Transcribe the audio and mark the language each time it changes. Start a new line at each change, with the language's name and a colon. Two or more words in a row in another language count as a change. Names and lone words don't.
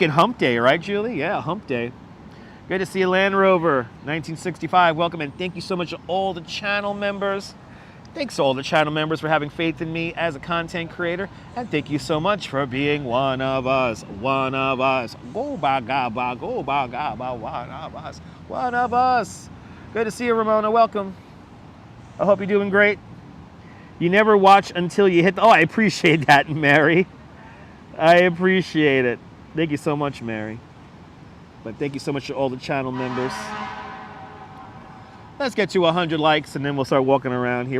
English: Freaking hump day, right, Julie? Yeah, hump day. Good to see you, Land Rover 1965. Welcome, and thank you so much to all the channel members. Thanks to all the channel members for having faith in me as a content creator, and thank you so much for being one of us. One of us. Go ba ga ba, go ba ga ba, one of us. One of us. Good to see you, Ramona. Welcome. I hope you're doing great. You never watch until you hit the... Oh, I appreciate that, Mary. I appreciate it. Thank you so much, Mary. But thank you so much to all the channel members. Let's get to 100 likes and then we'll start walking around here.